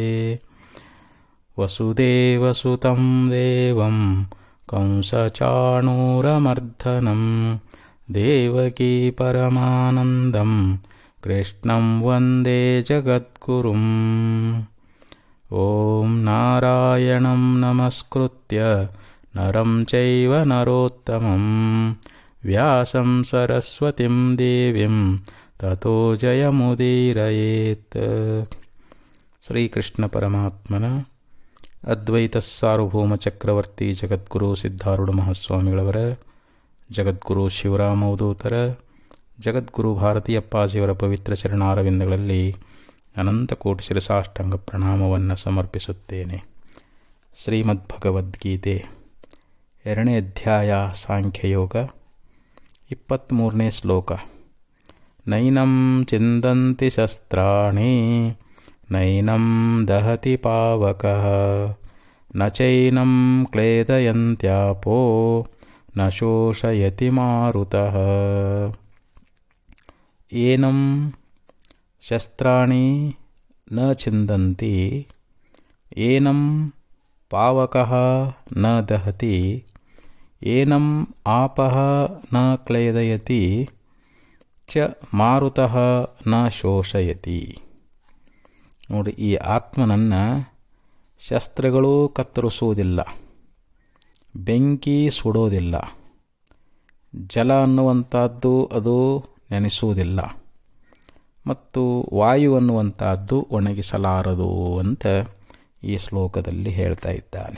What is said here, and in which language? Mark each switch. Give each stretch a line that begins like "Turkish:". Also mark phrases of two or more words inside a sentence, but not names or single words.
Sanskrit: वसुदेवसुतं देवं कंसचाणूरमर्दनं देवकी परमानन्दं कृष्णं वन्दे जगद्गुरुम्। ॐ नारायणं नमस्कृत्य नरं चैव नरोत्तमं व्यासं सरस्वतीं देवीं ततो जयमुदीरयेत्।
Kannada: ಶ್ರೀಕೃಷ್ಣ ಪರಮಾತ್ಮನ ಅದ್ವೈತ ಸಾರ್ವಭೌಮ ಚಕ್ರವರ್ತಿ ಜಗದ್ಗುರು ಸಿದ್ಧಾರೂಢ ಮಹಾಸ್ವಾಮಿಗಳವರ, ಜಗದ್ಗುರು ಶಿವರಾಮವಧೂತರ, ಜಗದ್ಗುರು ಭಾರತೀಯಪ್ಪಾಜಿಯವರ ಪವಿತ್ರ ಚರಣಾರವಿಂದಗಳಲ್ಲಿ ಅನಂತ ಕೋಟಿ ಶಿರಸಾಷ್ಟಾಂಗ ಪ್ರಣಾಮವನ್ನು ಸಮರ್ಪಿಸುತ್ತೇನೆ. ಶ್ರೀಮದ್ಭಗವದ್ಗೀತೆ 2ನೇ ಅಧ್ಯಾಯ ಸಾಂಖ್ಯಯೋಗ 23ನೇ ಶ್ಲೋಕ.
Sanskrit: ನೈನಂ ಚಿಂದಂತಿ ಶಸ್ತ್ರಾಣಿ ನೈನಂ ದಹತಿ ಪಾವಕಃ ನ ಚೈನಂ ಕ್ಲೇದಯಂತ್ಯಾಪೋ ನ ಶೋಷಯತಿ ಮಾರುತಃ. ಏನಂ ಶಸ್ತ್ರಾಣಿ ನ ಚಿಂದಂತಿ ಏನಂ ಪಾವಕಃ ನ ದಹತಿ ಏನಂ ಆಪಃ ನ ಕ್ಲೇದಯತಿ ಚ ಮಾರುತಃ ನ ಶೋಷಯತಿ.
Kannada: ನೋಡಿ, ಈ ಆತ್ಮನನ್ನು ಶಸ್ತ್ರಗಳೂ ಕತ್ತರಿಸುವುದಿಲ್ಲ, ಬೆಂಕಿ ಸುಡೋದಿಲ್ಲ, ಜಲ ಅನ್ನುವಂಥದ್ದು ಅದು ನೆನೆಸುವುದಿಲ್ಲ, ಮತ್ತು ವಾಯು ಅನ್ನುವಂಥದ್ದು ಒಣಗಿಸಲಾರದು ಅಂತ ಈ ಶ್ಲೋಕದಲ್ಲಿ ಹೇಳ್ತಾ ಇದ್ದಾನೆ.